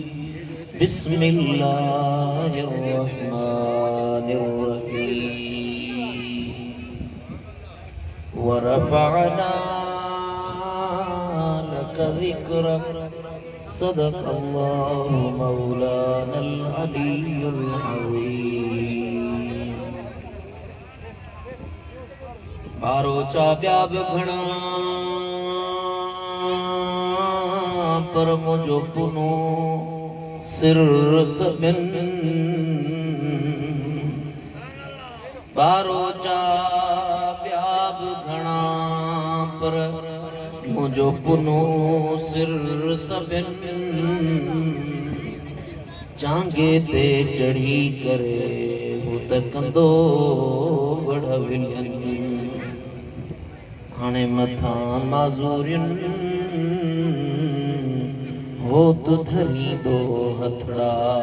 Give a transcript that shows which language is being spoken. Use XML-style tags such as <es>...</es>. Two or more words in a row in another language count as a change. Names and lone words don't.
<ar>بسم الله الرحمن الرحيم ورفعنا لك ذكرك صدق الله مولانا العلي العظيم.</ar> <sd>बारो चा ॿिया बि घणा पर मुंहिंजो पुनो सिर सभिनि बारो चा ॿिया बि घणा पर मुंहिंजो पुनो सिर सभिनि चांगे ते चढ़ी करे हू त कंदो वड़ विलियनि हाणे मथां माज़ूरियुनि हो तु धरींदो हथड़ा</sd>